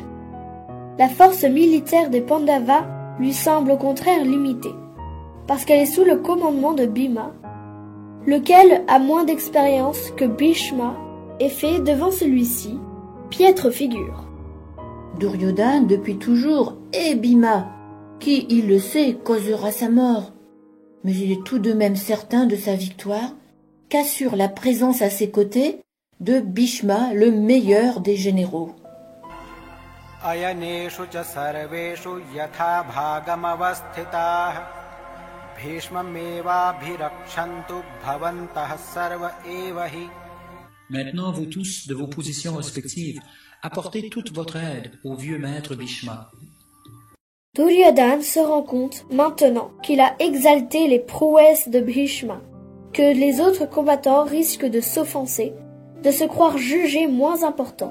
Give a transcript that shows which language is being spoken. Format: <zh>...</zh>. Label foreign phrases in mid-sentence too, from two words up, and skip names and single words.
<fr>La force militaire des Pandavas lui semble au contraire limitée, parce qu'elle est sous le commandement de Bhima, lequel a moins d'expérience que Bhishma et fait devant celui-ci piètre figure. Duryodhana, depuis toujours, est Bhima, qui, il le sait, causera sa mort. Mais il est tout de même certain de sa victoire, qu'assure la présence à ses côtés de Bhishma, le meilleur des généraux.</fr> <sa>अयनेषु च सर्वेषु यथा भागमवस्थिताः भीष्ममेव भिरक्षन्तु भवन्तः सर्व एवहि.</sa> <fr>Maintenant, vous tous, de vos positions respectives, apportez toute votre aide au vieux maître Bhishma. Duryodhana se rend compte maintenant qu'il a exalté les prouesses de Bhishma, que les autres combattants risquent de s'offenser, de se croire jugés moins importants.</fr>